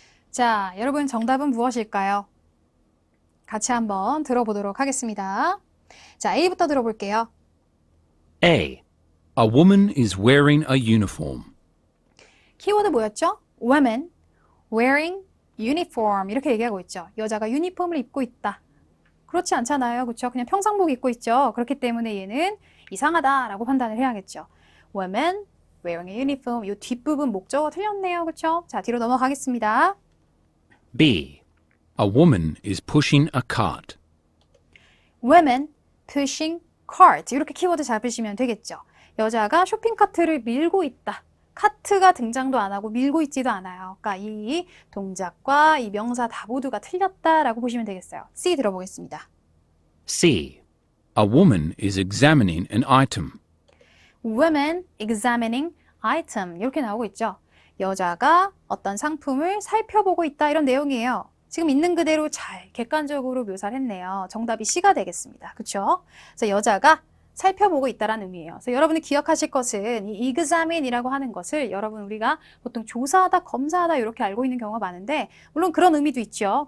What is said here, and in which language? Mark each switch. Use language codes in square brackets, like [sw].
[ko] 자, 여러분 정답은 무엇일까요? 같이 한번 들어보도록 하겠습니다. 자, A부터 들어볼게요. A, [en] A woman is wearing a uniform. [ko] 키워드 뭐였죠? [en] woman, wearing uniform [ko] 이렇게 얘기하고 있죠. 여자가 유니폼을 입고 있다. 그렇지 않잖아요. 그렇죠? 그냥 평상복 입고 있죠. 그렇기 때문에 얘는 이상하다라고 판단을 해야겠죠. [en] woman, wearing a uniform [ko] 이 뒷부분 목적어 틀렸네요. 그렇죠? 자, 뒤로 넘어가겠습니다. B, [en] A woman is pushing a cart. women pushing cart [ko] 이렇게 키워드 잡으시면 되겠죠. 여자가 쇼핑카트를 밀고 있다. 카트가 등장도 안 하고 밀고 있지도 않아요. 그러니까 이 동작과 이 명사 다 모두가 틀렸다라고 보시면 되겠어요. C 들어보겠습니다. C, [en] A woman is examining an item. women examining item [ko] 이렇게 나오고 있죠. 여자가 어떤 상품을 살펴보고 있다 이런 내용이에요. 지금 있는 그대로 잘 객관적으로 묘사를 했네요. 정답이 C가 되겠습니다. 그렇죠? 그래서 여자가 살펴보고 있다라는 의미예요. 그래서 여러분이 기억하실 것은 이 examine이라고 하는 것을 여러분 우리가 보통 조사하다, 검사하다 이렇게 알고 있는 경우가 많은데 물론 그런 의미도 있죠.